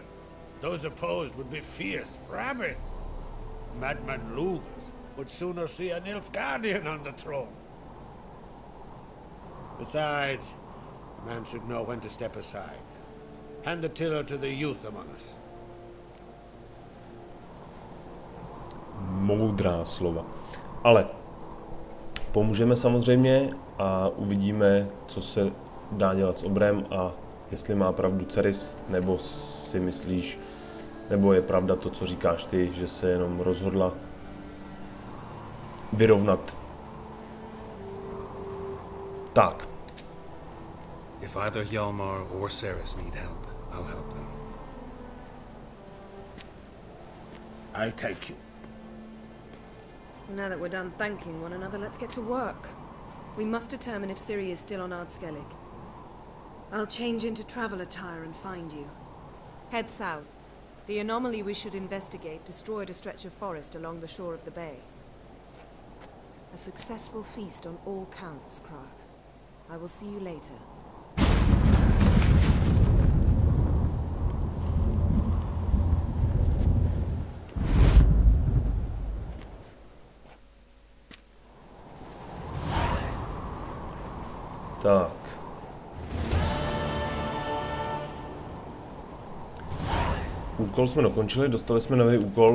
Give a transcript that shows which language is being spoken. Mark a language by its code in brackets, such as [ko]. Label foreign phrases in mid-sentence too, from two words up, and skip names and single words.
[en] Those opposed would be fierce, rabid. Madman Lugas would sooner see an Nilfgaardian on the throne. Besides, a man should know when to step aside. Hand the tiller to the youth among us. [cs] Moudrá slova. Ale pomůžeme samozřejmě a uvidíme, co se dá dělat s obrem a jestli má pravdu Ceris, nebo si myslíš, nebo je pravda to, co říkáš ty, že se jenom rozhodla vyrovnat. Tak. [en] If either Hjalmar or Ceres need help, I'll help them. I take you. Now that we're done thanking one another, let's get to work. We must determine if Ciri is still on Ardskellig. I'll change into travel attire and find you. Head south. The anomaly we should investigate destroyed a stretch of forest along the shore of the bay. A successful feast on all counts, Krag. I will see you later. [cs] Tak. Úkol jsme dokončili, dostali jsme nový úkol.